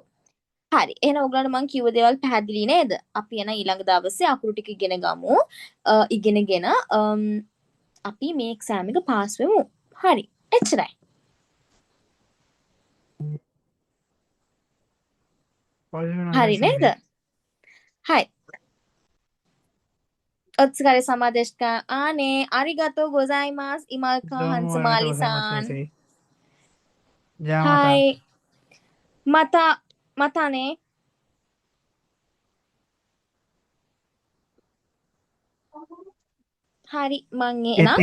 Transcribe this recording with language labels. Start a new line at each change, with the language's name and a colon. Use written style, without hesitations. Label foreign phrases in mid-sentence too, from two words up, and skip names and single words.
Sinhala: හරි එහෙනම් ඔයගලන්ට මම කිව්ව දේවල් පැහැදිලි නේද? අපි එන ඊළඟ දවසේ අකුරු ටික ඉගෙන ගමු. ඉගෙනගෙන අපි මේ එක්සෑම් එක පාස් වෙමු. හරි එච්චරයි. හරි නේද?
Japanese: はい。お疲れ様でした。ありがとうございます。今川ハンスマーリさん。じゃあはい。またね。はい、まんげな。